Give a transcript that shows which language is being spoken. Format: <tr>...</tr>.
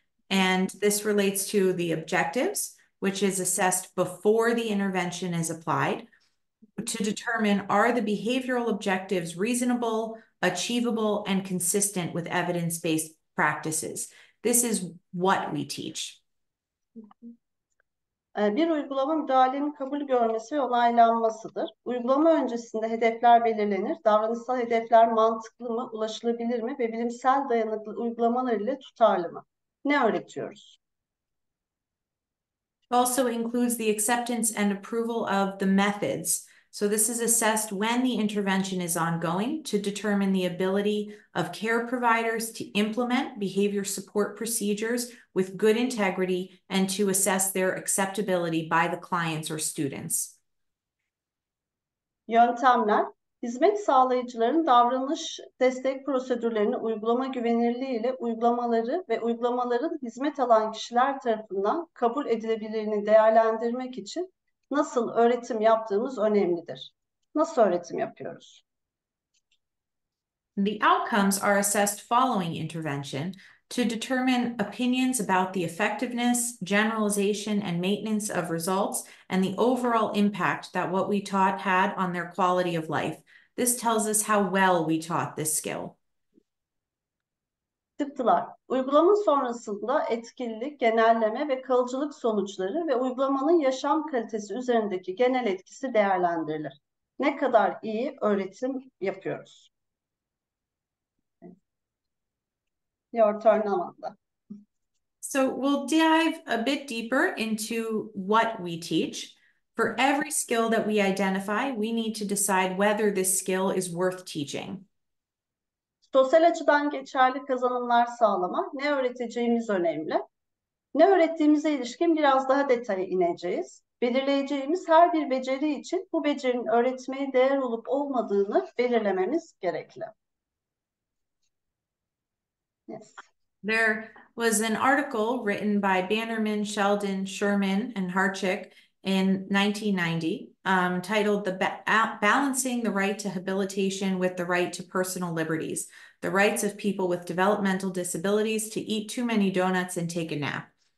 <en>And this relates to the objectives, which is assessed before the intervention is applied, to determine are the behavioral objectives reasonable, achievable, and consistent with evidence-based practices. This is what we teach.</en> <tr>Bir uygulama müdahalenin kabul görmesi ve onaylanmasıdır. Uygulama öncesinde hedefler belirlenir. Davranışsal hedefler mantıklı mı, ulaşılabilir mi ve bilimsel dayanıklı uygulamalar ile tutarlı mı? Ne öğretiyoruz?</tr> <en>Also includes the acceptance and approval of the methods. So this is assessed when the intervention is ongoing to determine the ability of care providers to implement behavior support procedures with good integrity and to assess their acceptability by the clients or students.</en> <tr>Yöntemler, hizmet sağlayıcıların davranış destek prosedürlerini uygulama güvenirliği ile uygulamaları ve uygulamaların hizmet alan kişiler tarafından kabul edilebilirliğini değerlendirmek için nasıl öğretim yaptığımız önemlidir. Nasıl öğretim yapıyoruz?</tr> <en>The outcomes are assessed following intervention to determine opinions about the effectiveness, generalization, and maintenance of results, and the overall impact that what we taught had on their quality of life. This tells us how well we taught this skill.</en> <tr>Çıktılar. Uygulama sonrasında etkililik, genelleme ve kalıcılık sonuçları ve uygulamanın yaşam kalitesi üzerindeki genel etkisi değerlendirilir. Ne kadar iyi öğretim yapıyoruz?</tr> <en>Your turn, Amanda. So we'll dive a bit deeper into what we teach. For every skill that we identify, we need to decide whether this skill is worth teaching.</en> <tr>Sosyal açıdan geçerli kazanımlar sağlamak, ne öğreteceğimiz önemli. Ne öğrettiğimize ilişkin biraz daha detaya ineceğiz. Belirleyeceğimiz her bir beceri için bu becerinin öğretmeye değer olup olmadığını belirlememiz gerekli.</tr> <en>Yes. There was an article written by Bannerman, Sheldon, Sherman, and Harchick in 1990 titled Balancing the Right to Habilitation with the Right to Personal Liberties, the Rights of People with Developmental Disabilities to Eat Too Many Donuts and Take a Nap.</en>